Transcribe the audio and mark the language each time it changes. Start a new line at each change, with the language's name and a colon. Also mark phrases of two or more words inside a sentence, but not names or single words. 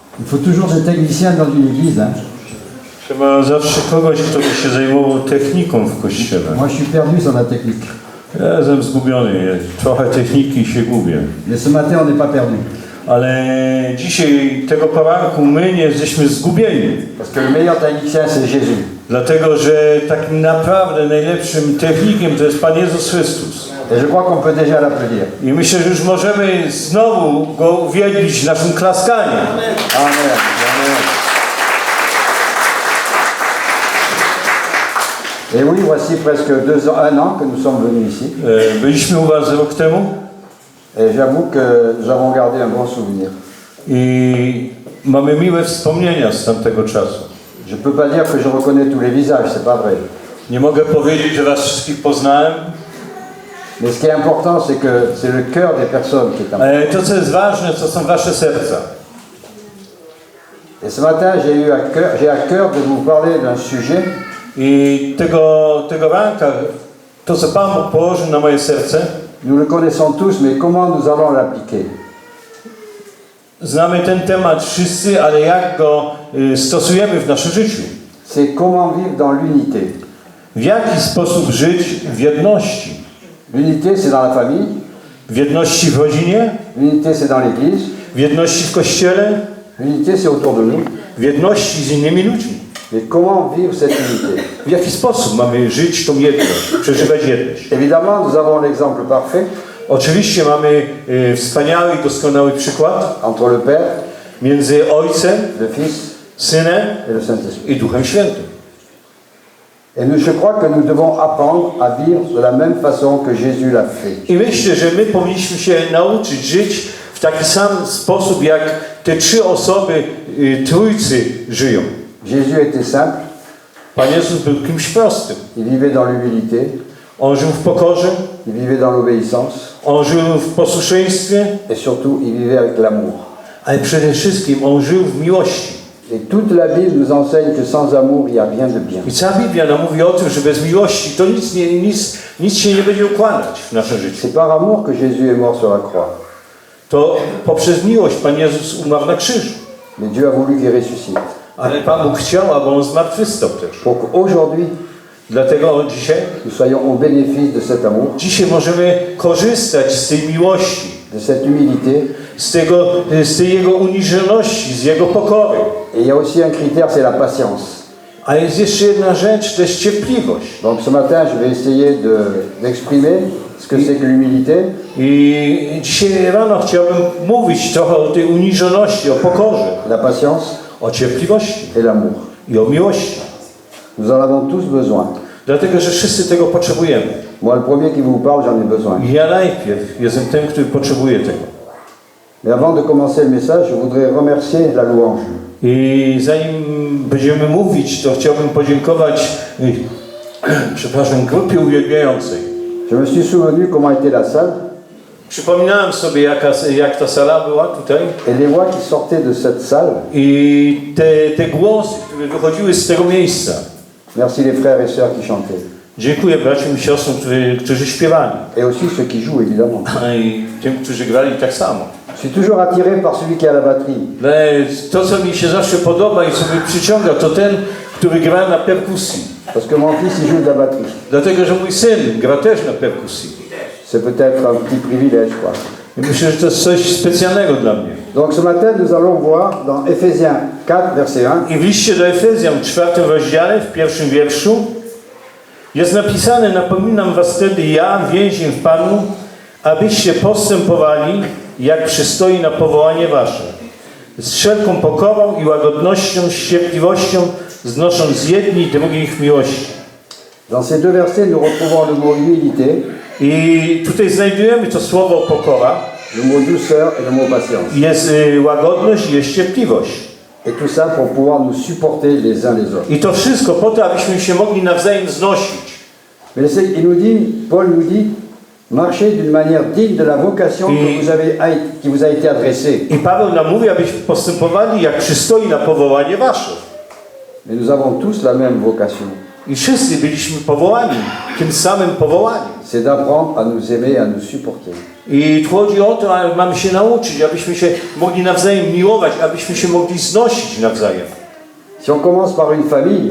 French: faut toujours des techniciens dans une église. Hein.
Polish: Trzeba zawsze kogoś, kto by się zajmował techniką w kościele.
French: Moi, je suis perdu sans la technique.
Polish: Ja jestem zgubiony, trochę techniki się gubię.
French: Mais ce matin, on n'est pas perdu.
Polish: Ale dzisiaj, tego poranku, my nie jesteśmy zgubieni.
French: Parce que le meilleur technicien, c'est Jésus.
Polish: Dlatego, że takim naprawdę najlepszym technikiem to jest Pan Jezus Chrystus.
French: Et je crois qu'on peut déjà l'applaudir.
Polish: I myślę, że już możemy znowu Go uwielbić naszym klaskaniem.
French: Amen. Amen. Et oui, voici presque 1 an que nous sommes venus ici.
Polish: Byliśmy u Was rok temu
French: Et j'avoue que nous avons gardé un bon souvenir.
Polish: i mamy miłe wspomnienia z tamtego czasu.
French: Je ne peux pas dire que je reconnais tous les visages, c'est pas vrai.
Polish: Nie mogę powiedzieć, że Was wszystkich poznałem,
French: Mais ce qui est important, c'est que c'est le cœur des personnes qui est important.
Polish: ale to, co jest ważne, to są Wasze serca.
French: Et ce matin, j'ai à cœur de vous parler d'un sujet
Polish: I tego ranka, to co Pan Bóg położył na moje serce,
French: nous le connaissons tous, mais comment nous allons l'appliquer?
Polish: znamy ten temat wszyscy, ale jak go stosujemy w naszym życiu?
French: C'est comment vivre dans l'unité.
Polish: W jaki sposób żyć w jedności?
French: L'unité, c'est dans la famille.
Polish: W jedności w rodzinie,
French: L'unité, c'est dans l'église.
Polish: w jedności w kościele,
French: L'unité, c'est autour de nous.
Polish: w jedności z innymi ludźmi.
French: Mais comment vivre cette unité?
Polish: W jaki sposób mamy żyć tą jedność, przeżywać jedność?
French: Évidemment, nous avons l'exemple parfait
Polish: Oczywiście mamy wspaniały i doskonały przykład
French: entre le Père,
Polish: między Ojcem,
French: le Fils
Polish: Synem
French: et le Saint-Esprit.
Polish: i Duchem Świętym.
French: Et je crois que nous devons apprendre à vivre de la même façon que Jésus l'a fait.
Polish: I myślę, że my powinniśmy się nauczyć żyć w taki sam sposób, jak te trzy osoby Trójcy żyją.
French: Jésus était simple,
Polish: Pan Jezus był kimś prostym.
French: il vivait dans l'humilité,
Polish: On żył w pokorze,
French: il vivait dans l'obéissance
Polish: on żył w posłuszeństwie,
French: et surtout il vivait avec l'amour.
Polish: ale przede wszystkim on żył w miłości.
French: Et toute la Bible nous enseigne que sans amour, il n'y a rien de bien.
Polish: I cała Biblia nam mówi o tym, że bez miłości to nic się nie będzie układać w naszym życiu.
French: C'est par amour que Jésus est mort sur la croix.
Polish: To poprzez miłość Pan Jezus umarł na krzyżu.
French: Mais Dieu a voulu qu'il ressuscite.
Polish: Ale Pan Bóg chciał, aby on zmartwychwstał też.
French: Pour qu'aujourd'hui,
Polish: Dlatego dzisiaj
French: nous soyons au bénéfice de cet amour,
Polish: Dzisiaj możemy korzystać z tej miłości,
French: de cette humilité.
Polish: z tej Jego uniżoności, z Jego pokory.
French: Et il y a aussi un critère, c'est la patience.
Polish: A jest jeszcze jedna rzecz, to jest cierpliwość.
French: Donc ce matin, je vais essayer d'exprimer ce que c'est que l'humilité.
Polish: I dzisiaj rano chciałbym mówić trochę o tej uniżoności, o pokorze,
French: La patience
Polish: o cierpliwości
French: et l'amour.
Polish: i o miłości.
French: Nous en avons tous besoin.
Polish: Dlatego, że wszyscy tego potrzebujemy.
French: Moi, le premier qui vous parle, j'en ai besoin.
Polish: I ja najpierw jestem tym, który potrzebuje tego.
French: Mais avant de commencer le message, je voudrais remercier la louange.
Polish: I zanim będziemy mówić, to chciałbym podziękować grupie uwielbiającej.
French: Je me suis souvenu comment était la salle
Polish: Przypominałem sobie, jak ta sala była tutaj
French: et les voix qui sortaient de cette salle.
Polish: i te głosy, które wychodziły z tego miejsca.
French: Merci les frères et sœurs qui chantaient.
Polish: Dziękuję braciom i siostrom, którzy śpiewali.
French: Et aussi ceux qui jouent, évidemment.
Polish: I tym, którzy grali tak samo.
French: Je suis toujours attiré par celui qui a la batterie.
Polish: To, co mi się zawsze podoba i co mnie przyciąga, to ten, który gra na perkusji.
French: Parce que mon fils, il joue de la batterie.
Polish: Dlatego, że mój syn gra też na perkusji.
French: C'est peut-être un petit privilège, quoi.
Polish: I myślę, że to jest coś specjalnego dla mnie.
French: Donc ce matin, nous allons voir dans Éphésiens 4, verset 1.
Polish: I w liście do Efezjan w 4 rozdziale, w 1 wierszu jest napisane: napominam was wtedy ja, więzień w Panu, abyście postępowali, jak przystoi na powołanie wasze, z wszelką pokorą i łagodnością, z cierpliwością, znosząc jedni drugich w miłości.
French: Dans ces deux versets, nous retrouvons le mot humilité,
Polish: I tutaj znajdujemy to słowo pokora,
French: le mot douceur et le mot patience.
Polish: jest łagodność i jest cierpliwość.
French: Et tout ça pour pouvoir nous supporter les uns les autres.
Polish: I to wszystko po to, abyśmy się mogli nawzajem znosić.
French: Mais Paul nous dit, marchez d'une manière digne de la vocation qui vous a été adressée.
Polish: I Paweł nam mówi, abyśmy postępowali, jak przystoi na powołanie wasze.
French: Mais nous avons tous la même vocation.
Polish: I wszyscy byliśmy powołani, tym samym powołani.
French: C'est d'apprendre à nous aimer, à nous supporter.
Polish: I chodzi o to, że mamy się nauczyć, abyśmy się mogli nawzajem miłować, abyśmy się mogli znosić nawzajem.
French: Si on commence par une famille,